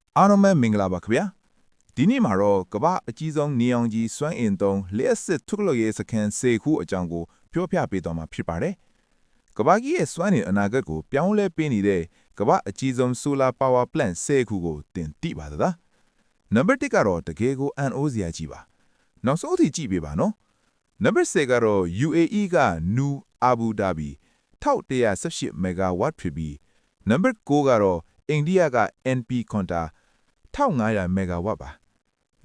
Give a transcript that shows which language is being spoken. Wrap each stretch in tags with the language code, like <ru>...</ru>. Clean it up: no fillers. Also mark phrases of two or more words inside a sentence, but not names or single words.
<my>အားလုံးပဲမင်္ဂလာပါခင်ဗျာဒီနေ့မှာတော့ကမ္ဘာအကြီးဆုံးနေအောင်ကြီးစွမ်းအင်သုံးလျှက်စစ်ထုတ်လုပ်ရေးစခန်း10ခုအကြောင်းကိုပြောပြပေးသွားမှာဖြစ်ပါတယ်ကမ္ဘာကြီးရဲ့စွမ်းအင်အနာဂတ်ကိုပြောင်းလဲပေးနေတဲ့ကမ္ဘာအကြီးဆုံး</my> <en>solar power plant</en> <my>10 ခုကိုတင် သိပါသလားနံပါတ်1ကတော့တကယ်ကိုအန်အိုးစရာကြီးပါနောက်ဆုံးအထိကြည့်ပေးပါနော်နံပါတ်10ကတော့ UAE က New Abu Dhabi 1118 megawatt ဖြစ်ပြီးနံပါတ်9ကတော့အိန္ဒိယက NP Konta 1500 megawatt ပါနံ</my>